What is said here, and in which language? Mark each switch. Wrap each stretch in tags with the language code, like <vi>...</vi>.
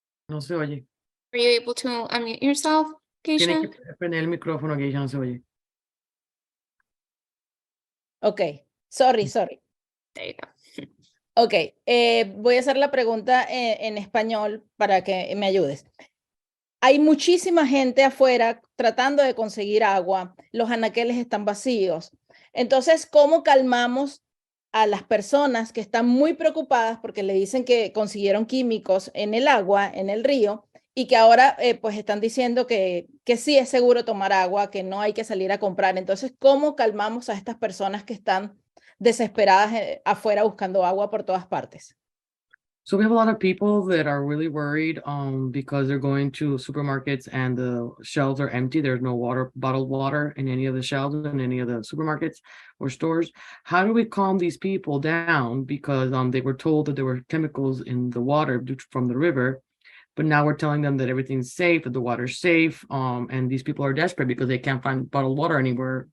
<es>No se oye.</es> <en>Are you able to unmute yourself,</en> <es>Tiene</es> <en>Keisha?</en> <es>que prender el micrófono, que ya no se oye.</es> <en>Ok, sorry. There you go.</en> <es>Ok, voy a hacer la pregunta en español para que me ayudes. Hay muchísima gente afuera tratando de conseguir agua, los anaqueles están vacíos. Entonces, ¿cómo calmamos a las personas que están muy preocupadas porque le dicen que consiguieron químicos en el agua, en el río, y que ahora pues están diciendo que sí es seguro tomar agua, que no hay que salir a comprar? Entonces, ¿cómo calmamos a estas personas que están desesperadas afuera buscando agua por todas partes?</es> <en>So we have a lot of people that are really worried because they're going to supermarkets and the shelves are empty. There's no water, bottled water in any of the shelves in any of the supermarkets or stores. How do we calm these people down? Because they were told that there were chemicals in the water from the river, but now we're telling them that everything's safe, that the water's safe, and these people are desperate because they can't find bottled water anywhere.</en>